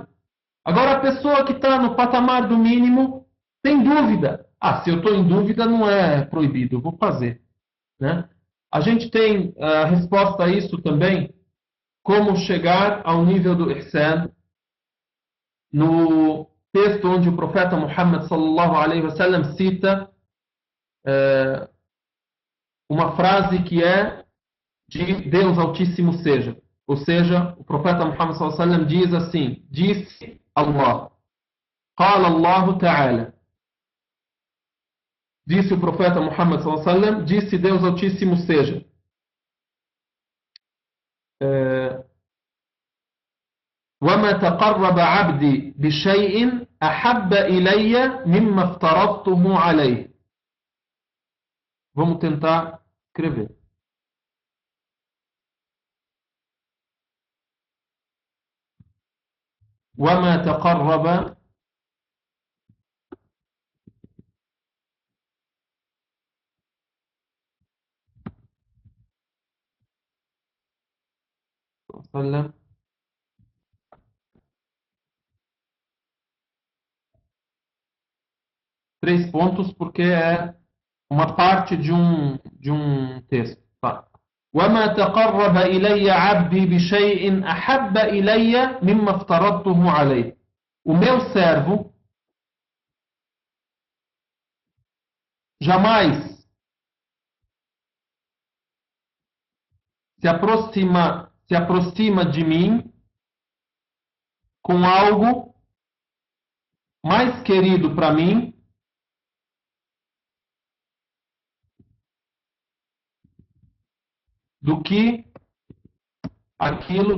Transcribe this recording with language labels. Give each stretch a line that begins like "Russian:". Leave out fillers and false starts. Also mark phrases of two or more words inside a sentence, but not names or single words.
Portuguese: Agora a pessoa que está no patamar do mínimo tem dúvida. Se eu estou em dúvida não é proibido, eu vou fazer. Né? A gente tem a resposta a isso também, como chegar ao nível do ihsan, no texto onde o profeta Muhammad
Arabic: صلى الله عليه وسلم
Portuguese: cita uma frase que é de Deus Altíssimo seja. Ou seja, o profeta Muhammad
Arabic: صلى الله عليه وسلم
Portuguese: diz assim, disse Allah,
Arabic: قال الله تعالى,
Portuguese: Disse o profeta Muhammad
Arabic: صلى الله عليه وسلم,
Portuguese: disse Deus Altíssimo seja.
Arabic: وَمَا تَقَرَّبَ عَبْدِي بِشَيْءٍ أَحَبَّ إِلَيَّ مِمَّا افْتَرَضْتُهُ عَلَيْهِ.
Portuguese: Vamos tentar escrever.
Arabic: وَمَا تَقَرَّبَ وسلم
Portuguese: três pontos porque é uma parte de um texto. Tá.
Arabic: وَمَا تَقَرَّبَ إِلَيَّ عَبْدِي بِشَيْءٍ أَحَبَّ إِلَيَّ مِمَّا افْتَرَضْتُهُ عَلَيْهِ.
Portuguese: O meu servo jamais se aproxima de mim com algo mais querido para mim do que aquilo.